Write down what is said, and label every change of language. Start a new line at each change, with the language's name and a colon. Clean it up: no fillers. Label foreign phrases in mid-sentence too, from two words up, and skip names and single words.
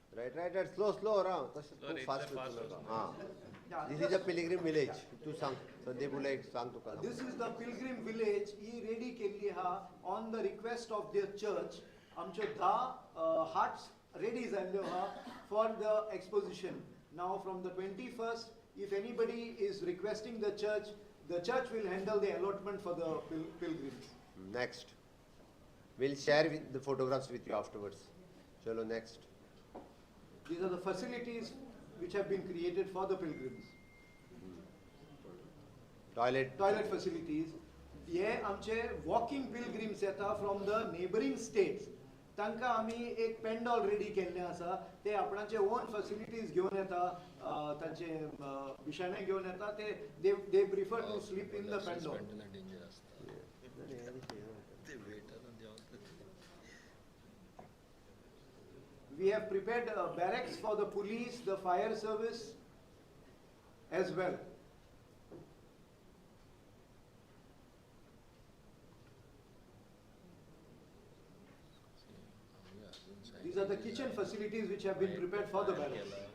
English: Right. Slow around. Slow, Too fast. fast. Yeah, This is a pilgrim village.
Konkani: Tu sang. Sandeep बोला एक sang तो करा.
English: This is the pilgrim village.
Konkani: ही ready केली हा
English: on the request of their church.
Konkani: आमचे 10
English: huts ready
Konkani: झाले हा
English: for the exposition. Now from the 21st, if anybody is requesting the church will handle the allotment for the pilgrims. Next. We'll share the photographs with you afterwards. Chalo next. These are the facilities which have been created for the pilgrims. Toilet facilities.
Konkani: हे आमचे
English: walking pilgrims येता from the neighboring states.
Konkani: तांकां आमी एक पेंडॉल रेडी केल्लें आसा ते आपणाचे
English: own facilities
Konkani: घेवन येता तांचे बिशाणे घेवन येता ते
English: they prefer to sleep in the pendol. We have prepared barracks for the police, the fire service as well. These are the kitchen facilities which have been prepared for the barracks.